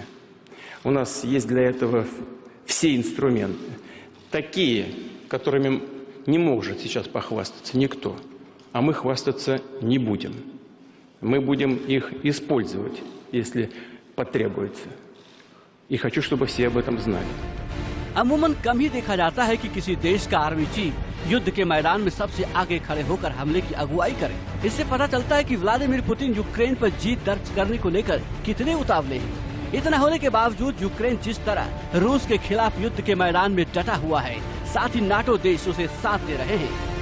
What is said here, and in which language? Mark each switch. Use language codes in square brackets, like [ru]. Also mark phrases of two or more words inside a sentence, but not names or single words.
[ru] У нас есть для этого все инструменты, такие, которыми не может сейчас похвастаться никто, а мы хвастаться не будем. Мы будем их использовать, если потребуется. И хочу, чтобы все об этом знали. [hi] अमूमन कम ही देखा जाता है कि किसी देश का [en] army chief [hi] युद्ध के मैदान में सबसे आगे खड़े होकर हमले की अगुवाई करे। इससे पता चलता है कि व्लादिमीर पुतिन यूक्रेन पर जीत दर्ज करने को लेकर कितने उतावले हैं। इतना होने के बावजूद यूक्रेन जिस तरह रूस के खिलाफ युद्ध के मैदान में डटा हुआ है, साथ ही नाटो देश उसे साथ दे रहे हैं।